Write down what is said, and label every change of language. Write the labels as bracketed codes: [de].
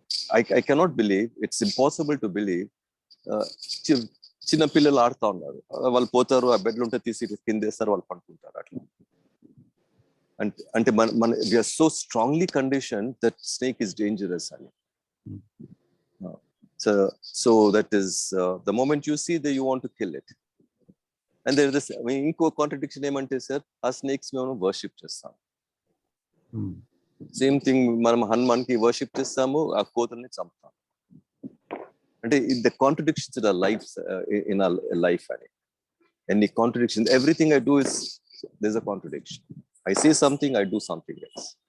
[en] I cannot believe, it's impossible to believe. [te] చిన్న పిల్లలు ఆడుతూ ఉన్నారు, వాళ్ళు పోతారు, ఆ బెడ్లు ఉంటే తీసి కిందేస్తారు, వాళ్ళు పడుకుంటారు అట్లా. అంటే మన [en] we are so strongly conditioned that snake is dangerous [te] అని. [en] So that is the moment you see that you want to kill it. And there is this [te] ఇంకో కాంట్రడిక్షన్ ఏమంటే సార్, ఆ స్నేక్స్ మేము వర్షిప్ చేస్తాం. సేమ్ థింగ్ మనం హనుమాన్కి worship చేస్తాము, ఆ కోతుల్ని చంపుతాం. అంటే [en] the contradictions in our lives, in our life, any contradiction, everything I do is there's a contradiction. I say something, I do something else.